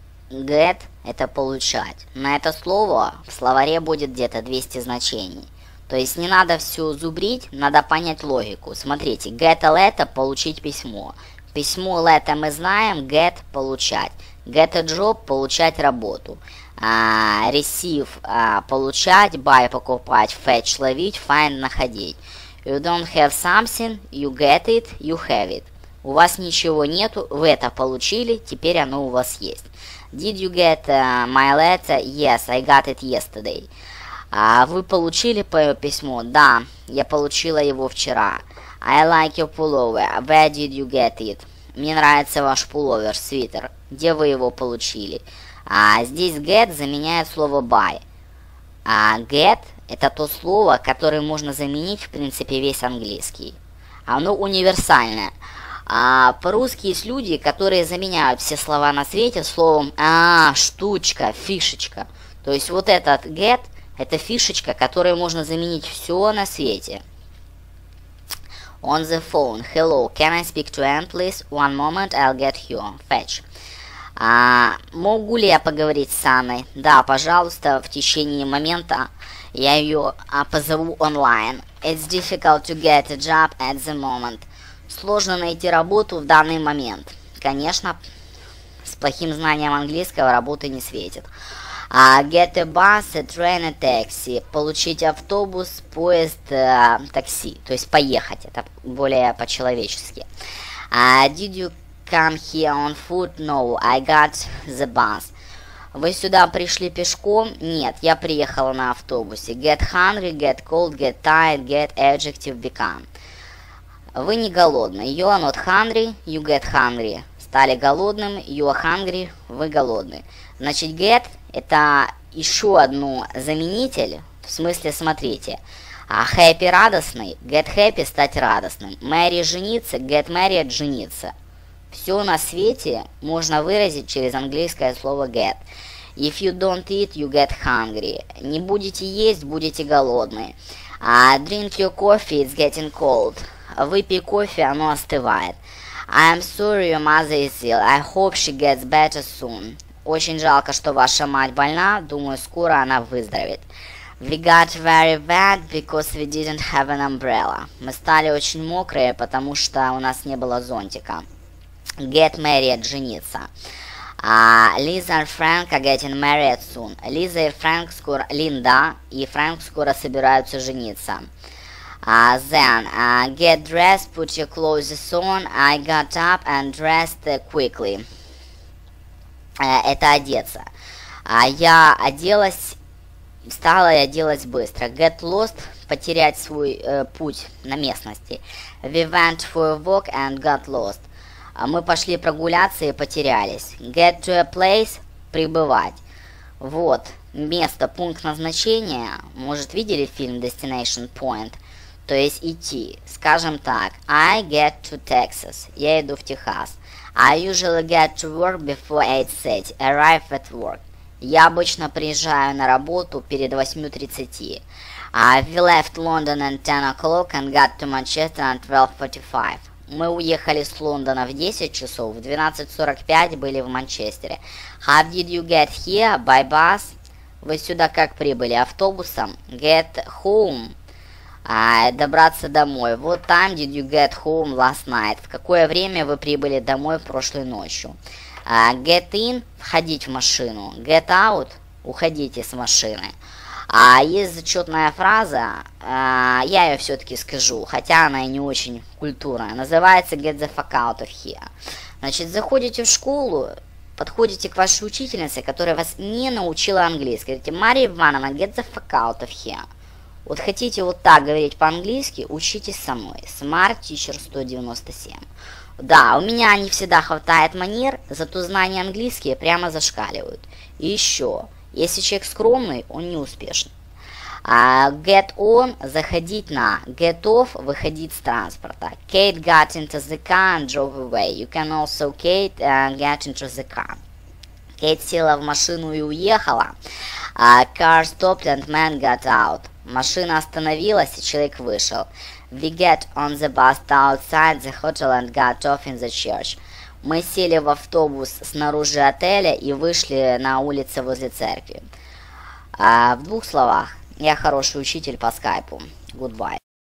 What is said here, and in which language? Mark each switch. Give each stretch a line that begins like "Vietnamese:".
Russian: get – это получать. На это слово в словаре будет где-то 200 значений. То есть не надо все зубрить, надо понять логику. Смотрите,
English: get a letter
Russian: – получить письмо. Письмо letter мы знаем, get – получать.
English: Get a job –
Russian: получать работу. Receive – получать, buy – покупать, fetch – ловить, find – находить.
English: You don't have something, you get it, you have it.
Russian: У вас ничего нету, вы это получили, теперь оно у вас есть.
English: Did you get my letter? Yes, I got it yesterday.
Russian: Вы получили письмо? Да, я получила его вчера.
English: I like your pullover. Where did you get it?
Russian: Мне нравится ваш пуловер, свитер. Где вы его получили? Здесь get заменяет слово buy. Get это то слово, которое можно заменить, в принципе, весь английский. Оно универсальное. По-русски есть люди, которые заменяют все слова на свете словом штучка, фишечка. То есть вот этот get – это фишечка, которой можно заменить все на свете.
English: On the phone. Hello, can I speak to Anne, please? One moment, I'll get here. Fetch.
Russian: Могу ли я поговорить с Анной? Да, пожалуйста, в течение момента я ее позову онлайн.
English: It's difficult to get a job at the moment.
Russian: Сложно найти работу в данный момент. Конечно, с плохим знанием английского работы не светит.
English: Get a bus, a train, a taxi.
Russian: Получить автобус, поезд, такси. То есть поехать. Это более по-человечески.
English: Did you come here on foot? No, I got the bus.
Russian: Вы сюда пришли пешком? Нет, я приехала на автобусе.
English: Get hungry, get cold, get tired, get adjective, become.
Russian: Вы не голодны.
English: You are not hungry, you get hungry.
Russian: Стали голодным,
English: you are hungry,
Russian: вы голодны. Значит, get это еще одно заменитель. В смысле, смотрите. Happy радостный,
English: get happy
Russian: стать радостным.
English: Marry жениться, get married жениться.
Russian: Все на свете можно выразить через английское слово get.
English: If you don't eat, you get hungry.
Russian: Не будете есть, будете голодны.
English: Drink your coffee, it's getting cold.
Russian: Выпей кофе, оно остывает.
English: I'm sorry your mother is ill. I hope she gets better soon.
Russian: Очень жалко, что ваша мать больна. Думаю, скоро она выздоровеет.
English: We got very wet because we didn't have an umbrella.
Russian: Мы стали очень мокрые, потому что у нас не было зонтика.
English: Get married, жениться. Lisa and Frank are getting married soon.
Russian: Лиза и Фрэнк скоро... Линда и Фрэнк скоро собираются жениться.
English: Then, get dressed, put your clothes on. I got up and dressed quickly.
Russian: Это одеться. Я оделась, встала и оделась быстро.
English: Get lost,
Russian: потерять свой путь на местности.
English: We went for a walk and got lost.
Russian: Мы пошли прогуляться и потерялись.
English: Get to a place, прибывать.
Russian: Вот, место, пункт назначения. Может, видели фильм Destination Point? То есть идти. Скажем так,
English: I get to Texas.
Russian: Я иду в Техас.
English: I usually get to work before 8:30. Arrive at work.
Russian: Я обычно приезжаю на работу перед 8:30.
English: We left London at 10 o'clock and got to Manchester at 12:45.
Russian: Мы уехали с Лондона в 10 часов, в 12:45 были в Манчестере.
English: How did you get here? By bus?
Russian: Вы сюда как прибыли? Автобусом?
English: Get home?
Russian: Добраться домой.
English: What time did you get home last night?
Russian: В какое время вы прибыли домой прошлой ночью?
English: Get in?
Russian: Входить в машину.
English: Get out?
Russian: Уходите с машины. Есть зачетная фраза, я ее все-таки скажу, хотя она и не очень культурная. Называется
English: get the fuck out of here.
Russian: Значит, заходите в школу, подходите к вашей учительнице, которая вас не научила английскому. Говорите, Мария Ивановна,
English: get the fuck out of here.
Russian: Вот хотите вот так говорить по-английски, учитесь со мной.
English: Smart Teacher 197.
Russian: Да, у меня не всегда хватает манер, зато знания английские прямо зашкаливают. И еще, если человек скромный, он не успешен.
English: Get on
Russian: – заходить на.
English: Get off
Russian: – выходить с транспорта.
English: Kate got into the car and drove away. You can also, Kate, get into the car.
Russian: Кейт села в машину и уехала.
English: Car stopped and man got out.
Russian: Машина остановилась, и человек вышел.
English: We get on the bus outside the hotel and got off in the church.
Russian: Мы сели в автобус снаружи отеля и вышли на улицы возле церкви. В 2 словах, я хороший учитель по скайпу. Goodbye.